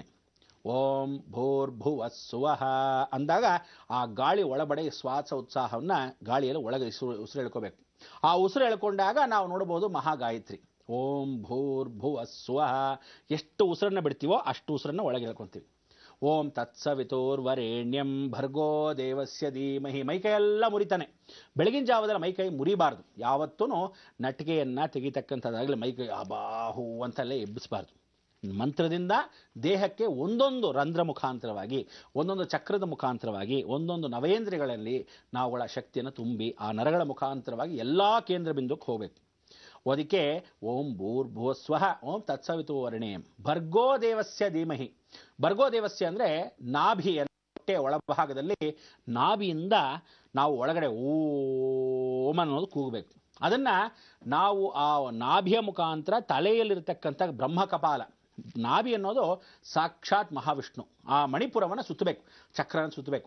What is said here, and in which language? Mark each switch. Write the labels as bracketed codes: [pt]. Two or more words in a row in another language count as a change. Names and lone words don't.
[sa] ಓಂ ಭೂರ್ಭುವ ಸ್ವಃ [kn] ಅಂದಾಗ ಆ ಗಾಳಿ ಒಳಬಡೆ ಶ್ವಾಸ ಉತ್ಸಾಹವನ್ನು ಗಾಳಿಯಲ್ಲಿ ಒಳಗೆ ಉಸಿರು ಎಳ್ಕೋಬೇಕು. ಆ ಉಸಿರು ಎಳ್ಕೊಂಡಾಗ ನಾವು ನೋಡ್ಬೋದು ಮಹಾಗಾಯತ್ರಿ. [sa] ಓಂ ಭೂರ್ಭುವ ಸ್ವಃ. [kn] ಎಷ್ಟು ಉಸಿರನ್ನು ಬಿಡ್ತೀವೋ ಅಷ್ಟು ಉಸಿರನ್ನು ಒಳಗೆ ಎಳ್ಕೊತೀವಿ. [sa] ಓಂ ತತ್ಸವಿತೋರ್ವರೇಣ್ಯಂ ಭರ್ಗೋ ದೇವಸ್ಯ ಧೀಮಹಿ. [kn] ಮೈಕೈಯೆಲ್ಲ ಮುರಿತಾನೆ. ಬೆಳಗಿನ ಜಾವದಲ್ಲಿ ಮೈಕೈ ಮುರಿಬಾರ್ದು. ಯಾವತ್ತೂ ನಟಿಕೆಯನ್ನು ತೆಗಿತಕ್ಕಂಥದ್ದಾಗಲಿ ಮೈಕೈ ಅಬಾಹು ಅಂತಲ್ಲೇ ಎಬ್ಬಿಸಬಾರ್ದು. ಮಂತ್ರದಿಂದ ದೇಹಕ್ಕೆ ಒಂದೊಂದು ರಂಧ್ರ ಮುಖಾಂತರವಾಗಿ, ಒಂದೊಂದು ಚಕ್ರದ ಮುಖಾಂತರವಾಗಿ, ಒಂದೊಂದು ನವೇಂದ್ರಿಯಗಳಲ್ಲಿ ನಾವುಗಳ ಶಕ್ತಿಯನ್ನು ತುಂಬಿ ಆ ನರಗಳ ಮುಖಾಂತರವಾಗಿ ಎಲ್ಲ ಕೇಂದ್ರ ಬಿಂದುಕ್ಕೆ ಹೋಗಬೇಕು. [sa] ಅದಕ್ಕೆ ಓಂ ಭೂರ್ಭುವ ಸ್ವಃ ಓಂ ತತ್ಸವಿತು ವರ್ಣೇಯಂ ಭರ್ಗೋ ದೇವಸ್ಯ ಧೀಮಹಿ. ಭರ್ಗೋ ದೇವಸ್ಯ [kn] ಅಂದರೆ ನಾಭಿ, ಹೊಟ್ಟೆ ಒಳಭಾಗದಲ್ಲಿ ನಾಭಿಯಿಂದ ನಾವು ಒಳಗಡೆ ಓಂ ಅನ್ನೋದು ಕೂಗಬೇಕು. ಅದನ್ನು ನಾವು ಆ ನಾಭಿಯ ಮುಖಾಂತರ ತಲೆಯಲ್ಲಿರ್ತಕ್ಕಂಥ ಬ್ರಹ್ಮಕಪಾಲ, ನಾಭಿ ಅನ್ನೋದು ಸಾಕ್ಷಾತ್ ಮಹಾವಿಷ್ಣು. ಆ ಮಣಿಪುರವನ್ನು ಸುತ್ತಬೇಕು, ಚಕ್ರನ ಸುತ್ತಬೇಕು.